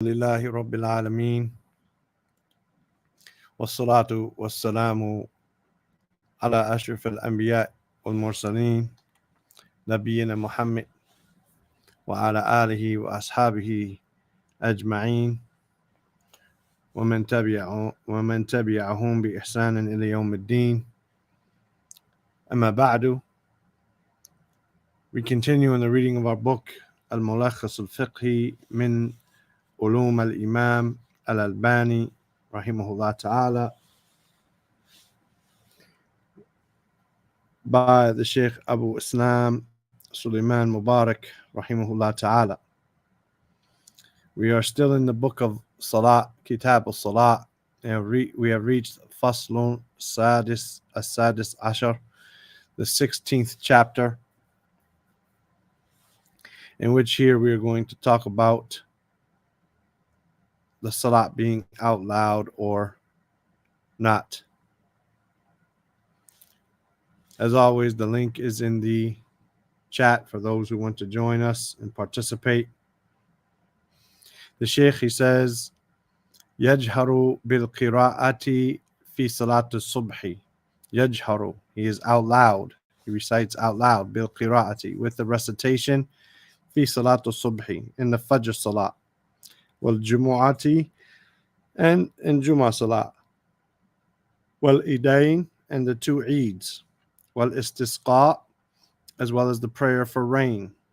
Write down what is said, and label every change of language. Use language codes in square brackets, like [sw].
[ar] لله رب العالمين والصلاة والسلام على أشرف الأنبياء والمرسلين نبينا محمد وعلى آله وأصحابه أجمعين ومن تبعهم بإحسان إلى يوم الدين. أما بعد, [en] we continue in the reading of our book الملخص الفقهي من علوم الإمام الألباني رحمه الله تعالى by the Sheikh Abu Islam Sulaiman Mubarak rahimahullah ta'ala. We are still in the book of Salah, Kitab al-Salah, and we have reached Faslun Sadis As-Sadis Ashar, the 16th chapter, in which here we are going to talk about the Salah being out loud or not. As always, the link is in the chat for those who want to join us and participate. The Sheikh, he says, [ar] يجهر بالقراءة في صلاة الصبح. [en] يجهر, he is out loud. He recites out loud بالقراءة, with the recitation [ar] في صلاة الصبح, [en] in the Fajr Salah. والجمعة, and in Jumu'ah Salah. والإيدين, and the two Eids. والإسtisقاء, as well as the prayer for rain.